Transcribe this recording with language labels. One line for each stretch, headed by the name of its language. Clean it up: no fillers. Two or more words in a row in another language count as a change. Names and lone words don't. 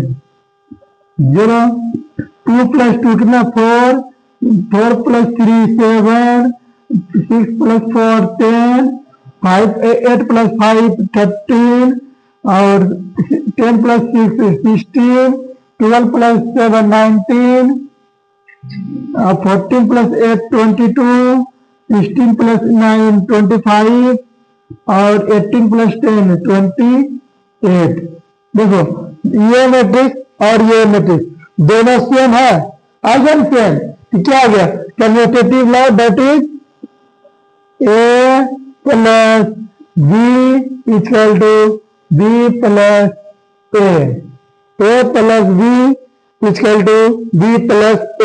Hindi: 0, 2 plus 2 कितना 4, 4 plus 3 7, 6 plus 4 10, 5 8 plus 5 13, और 10 plus 6 16, 12 plus 7 19, 14 plus 8 22, 16 plus 9 25, और 18 plus 10 28। देखो ये मैट्रिक्स और ये मैट्रिक्स दोनों सेम है,
English: eigen same,
Hindi: तो क्या आ गया
English: commutative law, that is a plus b equal to b plus a plus b equal to b plus a.